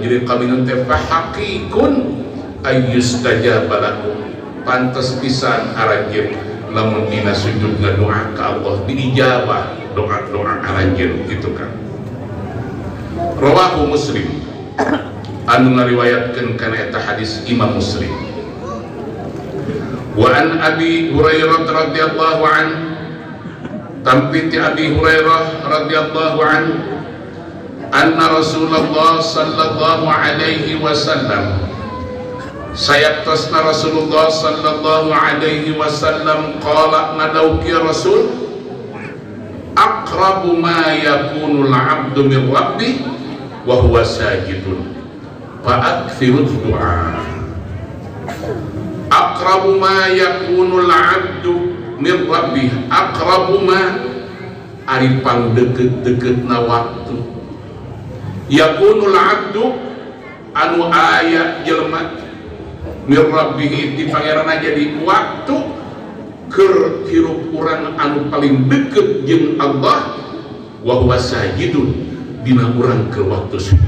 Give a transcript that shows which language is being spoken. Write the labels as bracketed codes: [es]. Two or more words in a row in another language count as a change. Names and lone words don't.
[su] Jadi qaminun teh [ar] فحقيق أن يستجاب لكم, [su] pantes pisan aranjeun lamun dina sujud ngadoa ka Allah diijabah doa-doa aranjeun gitu kan. [ar] رواه مسلم. [su] anu ngariwayatkeun kana eta hadis Imam Muslim. [ar] وعن أبي هريرة رضي الله عنه, [su] tampi ti [ar] أبي هريرة رضي الله عنه، أن رسول الله صلى الله عليه وسلم, sayaktasna رسول الله صلى الله عليه وسلم قال ngadauki رسول، أقرب ما يكون العبد من ربه وهو ساجد فأكثروا الدعاء. أقرب ما يكون العبد من ربه، أقرب ما [su] ari pangdeukeut-deukeutna waktu, [ar] يكون العبد [su] anu aya jelema [ar] من ربه [su] di pangeranna jadi waktu keur hirup urang anu paling deket jeung Allah, [ar] وهو ساجد [su] dina urang keur waktu sujud.